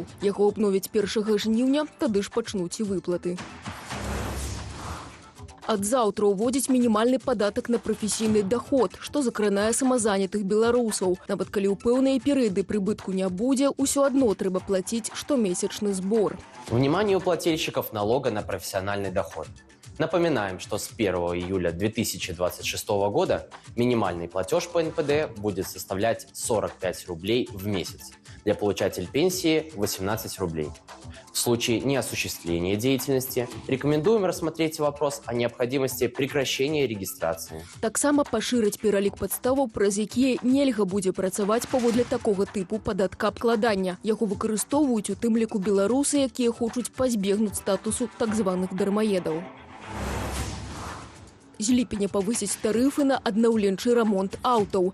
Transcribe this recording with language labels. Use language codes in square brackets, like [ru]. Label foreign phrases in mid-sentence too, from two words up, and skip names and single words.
[be] Яго абновяць 1 жніўня, тады ж пачнуць і выплаты. Ад заўтра ўводзіць мінімальны падатак на прафесійны даход, што закранае самазанятых беларусаў. Нават калі ў пэўныя перыяды прыбытку не будзе, усё адно трэба плаціць штомесячны збор. [ru] Вниманию плательщиков налога на профессиональный доход. Напоминаем, что с 1 июля 2026 года минимальный платеж по НПД будет составлять 45 рублей в месяц. Для получателей пенсии 18 рублей. В случае неосуществления деятельности рекомендуем рассмотреть вопрос о необходимости прекращения регистрации. [be] Таксама пашырыць пералік падставаў, праз якія нельга будзе працаваць паводле такога тыпу падаткаабкладання. Яго выкарыстоўваюць у тым ліку беларусы, якія хочуць пазбегнуць статусу так званых дармаедаў. З ліпеня павысяць тарыфы на аднаўленчы рамонт аўтаў.